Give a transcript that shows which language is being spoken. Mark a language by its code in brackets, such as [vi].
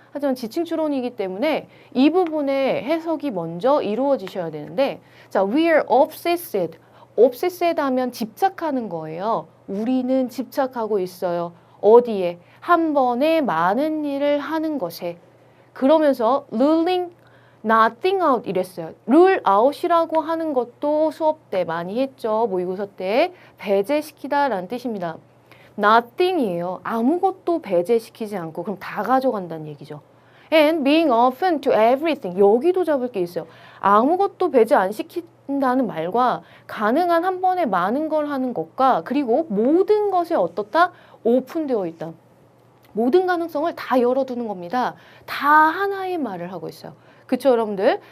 [ko] 하지만 지칭 추론이기 때문에 이 부분의 해석이 먼저 이루어지셔야 되는데 자, [en] we are obsessed. [ko] obsessed 하면 집착하는 거예요. 우리는 집착하고 있어요. 어디에? 한 번에 많은 일을 하는 것에. 그러면서 [en] ruling nothing out [ko] 이랬어요. rule out이라고 하는 것도 수업 때 많이 했죠. 모의고사 때 배제시키다 라는 뜻입니다. nothing이에요. 아무것도 배제시키지 않고 그럼 다 가져간다는 얘기죠. [en] And being open to everything. [ko] 여기도 잡을 게 있어요. 아무것도 배제 안 시킨다는 말과 가능한 한 번에 많은 걸 하는 것과 그리고 모든 것에 어떻다? 오픈되어 있다. 모든 가능성을 다 열어두는 겁니다. 다 하나의 말을 하고 있어요. 그쵸, 여러분들?